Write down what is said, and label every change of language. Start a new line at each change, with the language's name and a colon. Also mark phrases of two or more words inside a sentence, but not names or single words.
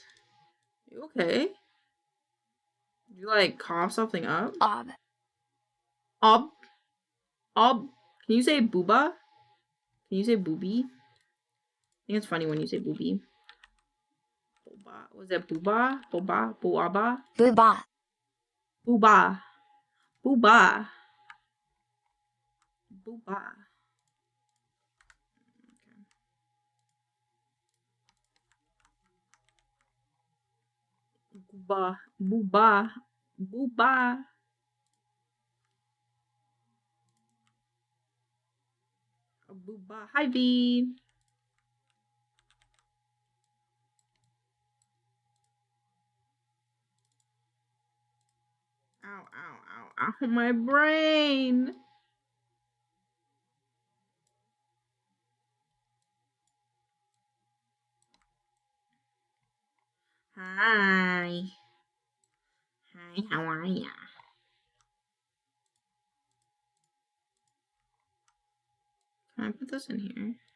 English: You okay? Did you like cough something up? Ob. Ob. Ob. Can you say booba? Can you say booby? I think it's funny when you say booby. Booba. Was it booba? Booba? Booaba? Booba. Booba. Booba. Booba. Booba. Booba. Booba. Booba. Hi, V. Ow, ow, ow, Ow, my brain. Hi. Hi, how are ya? Can I put this in here?